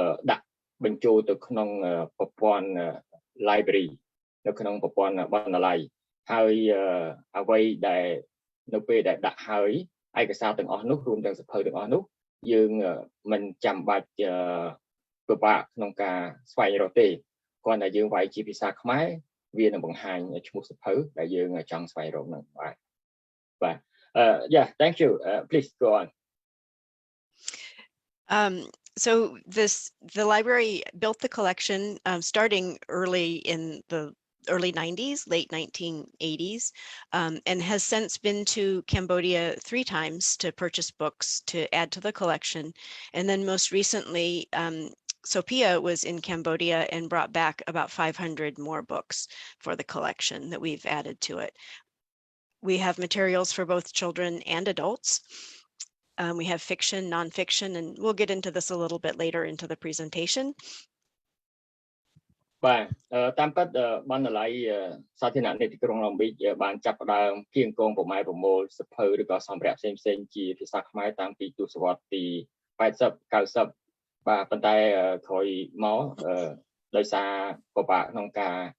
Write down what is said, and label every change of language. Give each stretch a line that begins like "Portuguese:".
Khmer: ដាក់បញ្ចូលទៅក្នុងប្រព័ន្ធ library នៅក្នុងប្រព័ន្ធបណ្ណាល័យហើយអ្វីដែលនៅពេលដែលដាក់ហើយឯកសារទាំងអស់នោះរួមទាំងសៀវភៅទាំងអស់នោះយើងមិនចាំបាច់ពិបាកក្នុងការស្វែងរកទេគ្រាន់តែយើងវាយជាភាសាខ្មែរវានឹងបង្ហាញឈ្មោះសៀវភៅដែលយើងចង់ស្វែងរកហ្នឹងបាទ
English: yeah thank you please go on so the library built the collection starting early in the early 90s, late 1980s, and has since been to Cambodia 3 times to purchase books to add to the collection. And then most recently, Sophia was in Cambodia and brought back about 500 more books for the collection that we've added to it. We have materials for both children and adults. We have fiction, nonfiction, and we'll get into this a little bit later into the presentation.
Khmer: បាទតាមពិតបណ្ណាល័យសាធារណៈនៃទីក្រុង Long Beach បានចាប់ផ្ដើមគៀងគងប្រមូលសៀវភៅឬក៏សម្ភារៈផ្សេងៗជាភាសាខ្មែរតាំងពីទសវត្សរ៍ទី80 90បាទប៉ុន្តែក្រោយមកដោយសារពិបាកក្នុងការ